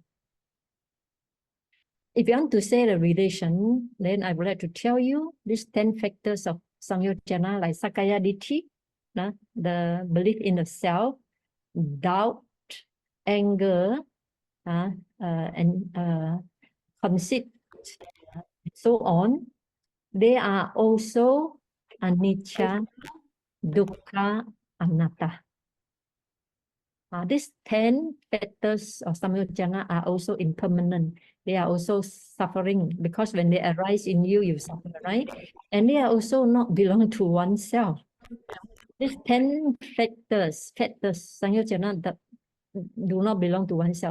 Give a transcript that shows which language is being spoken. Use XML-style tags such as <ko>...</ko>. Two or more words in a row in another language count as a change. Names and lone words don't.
<en>If you want to say the relation, then I would like to tell you these 10 factors of samyojana, like</en> <pi>Sakaya Ditti,</pi> <en>the belief in the self, doubt, anger, and conceit, so on. They are also</en> <pi>anicca, dukkha, anatta.</pi> <en>These 10 factors of samyojana are also impermanent. They are also suffering because when they arise in you, you suffer, right? And they are also not belong to oneself. These 10 factors, samyojana, that do not belong to oneself.</en>